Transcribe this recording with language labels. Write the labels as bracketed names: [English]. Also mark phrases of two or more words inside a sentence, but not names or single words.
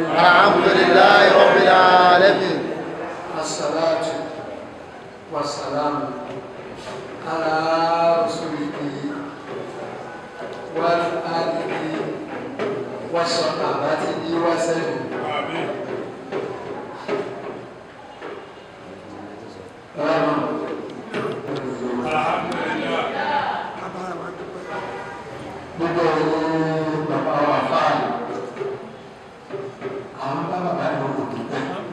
[Arabic] الحمد لله رب العالمين الصلاة والسلام على رسوله وآله وصحابته وسلم. [Yoruba] Gbogbo bàbá wa fáàlì, àwọn bàbá bá yóò kò tó pẹ́.